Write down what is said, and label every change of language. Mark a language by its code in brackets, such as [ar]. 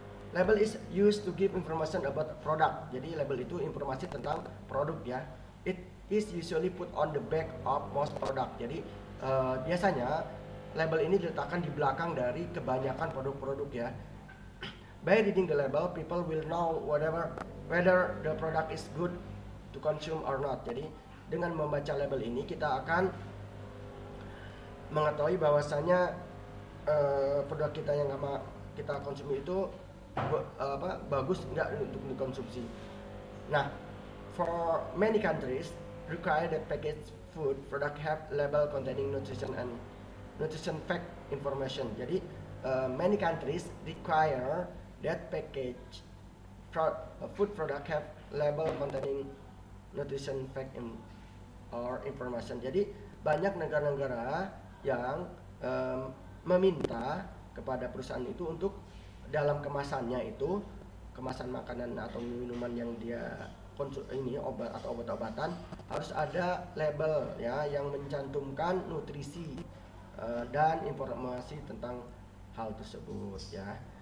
[en] Label is used to give information about product. [id] Jadi label itu informasi tentang produk ya. [en] It is usually put on the back of most product. [id] Jadi biasanya label ini diletakkan di belakang dari kebanyakan produk-produk ya. [en] By reading the label, people will know whether the product is good to consume or not. [id] Jadi dengan membaca label ini kita akan mengetahui bahwasanya produk kita yang kita konsumsi itu bagus enggak untuk dikonsumsi. [en] Nah, for many countries require that packaged food product have label containing nutrition and nutrition fact information. Jadi many countries require that packaged food product have label containing nutrition fact or information. [id] Jadi banyak negara-negara yang meminta kepada perusahaan itu untuk dalam kemasannya itu, kemasan makanan atau minuman yang dia obat atau obat-obatan, harus ada label ya yang mencantumkan nutrisi dan informasi tentang hal tersebut ya.